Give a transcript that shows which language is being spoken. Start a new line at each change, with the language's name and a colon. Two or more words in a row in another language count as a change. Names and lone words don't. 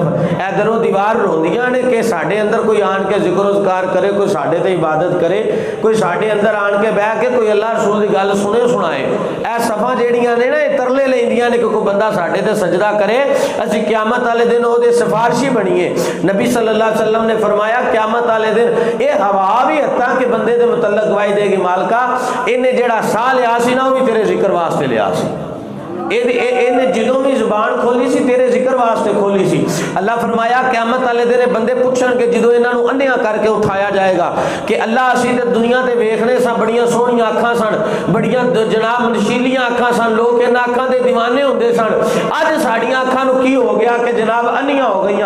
Punjabi: ایدھروں دیوار روندیاں نے کہ ساڈے اندر کوئی آن کے ذکر اذکار کرے، کوئی ساڈے تے عبادت کرے، کوئی ساڈے اندر آن کے بہہ کے کوئی اللہ رسول دی گل سنے سنائے. اے صفاں جیہڑیاں نے نا ترلے لیندیاں نے کہ کوئی بندہ ساڈے تے سجدہ کرے، اسیں قیامت والے دن اوہدے سفارشی بنیے. نبی
Arabic: صلى الله عليه وسلم
Punjabi: نے فرمایا قیامت والے دن یہ ہوا بھی حتیٰ کہ بندے دے متعلق گواہی دے گی مالکا ایہنے جیہڑا ساہ لیا سی نا اوہ وی تیرے ذکر واسطے لیا سی، ایہنے جدوں وی زبان کھولی سی تیرے ذکر واسطے کھولی سی. اللہ فرمایا قیامت والے دن بندے پچھن گے جدوں ایہناں نوں انھیاں کر کے اٹھایا جائے گا کہ اللہ اسیں تے دنیا تے ویکھدے ساں بڑیاں سوہنیاں اکھاں سن، بڑیاں جناب نشیلیاں اکھاں سن، لوک ایہناں اکھاں دے دیوانے ہوندے سن، اج ساڈیاں اکھاں نوں کی ہو گیا کہ جناب انھیاں ہو گئیاں.